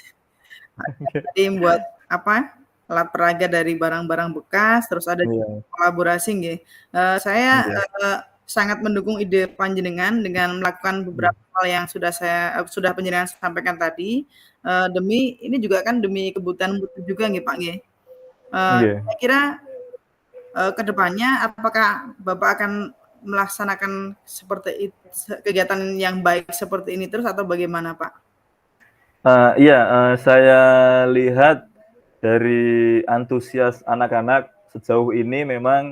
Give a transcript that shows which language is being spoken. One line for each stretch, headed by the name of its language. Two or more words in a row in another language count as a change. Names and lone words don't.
Indonesian: Tadi buat apa, alat peraga dari barang-barang bekas, terus ada Iya, kolaborasi nggih. Saya, iya, sangat mendukung ide panjenengan dengan melakukan iya, beberapa hal yang sudah panjenengan sampaikan tadi, demi ini juga kan demi kebutuhan murid juga nggih, Pak, nggih. iya. Kira-kira, ke depannya apakah Bapak akan melaksanakan kegiatan yang baik seperti ini terus atau bagaimana, Pak? Iya, saya lihat dari antusias anak-anak sejauh ini memang,